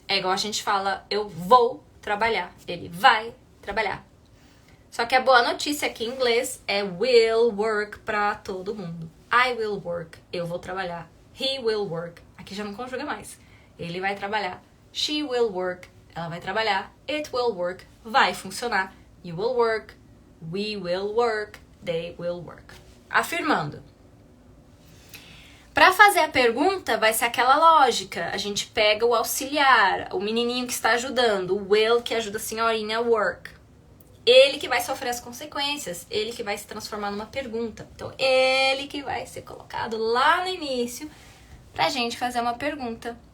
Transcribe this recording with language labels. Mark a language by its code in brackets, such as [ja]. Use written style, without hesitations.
[pt] É igual a gente fala, eu vou trabalhar. Ele vai trabalhar. Só que a boa notícia aqui em inglês é [en] will work [pt] pra todo mundo. [en] I will work, [pt] eu vou trabalhar. [en] He will work, [pt] aqui já não conjuga mais. Ele vai trabalhar. [en] She will work, [pt] ela vai trabalhar. [en] It will work, [pt] vai funcionar. [en] You will work, we will work, they will work. [pt] Afirmando. Para fazer a pergunta, vai ser aquela lógica. A gente pega o auxiliar, o menininho que está ajudando, o will que ajuda a senhorinha a work. Ele que vai sofrer as consequências, ele que vai se transformar numa pergunta. Então, ele que vai ser colocado lá no início pra gente fazer uma pergunta.